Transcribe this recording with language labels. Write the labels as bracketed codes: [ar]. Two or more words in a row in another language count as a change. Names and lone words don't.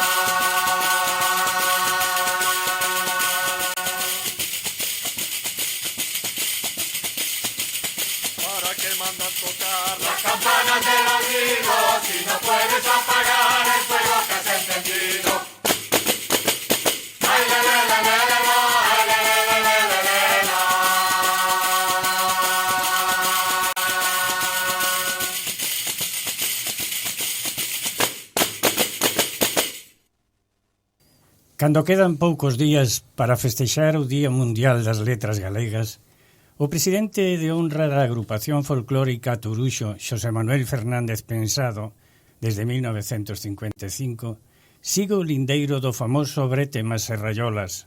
[es] ¿Para qué mandas tocar las campanas del olvido si no puedes apagar el fuego que has encendido? Ay, la, la, la, la, la, la, ay, la, la, la, la, la, la, la. [gl] Cando quedan poucos días para festexar o Día Mundial das Letras Galegas, o presidente de honra da agrupación folclórica Turuxo, Xosé Manuel Fernández Pensado, desde 1955, sigue o lindeiro do famoso brete Mas Serrayolas.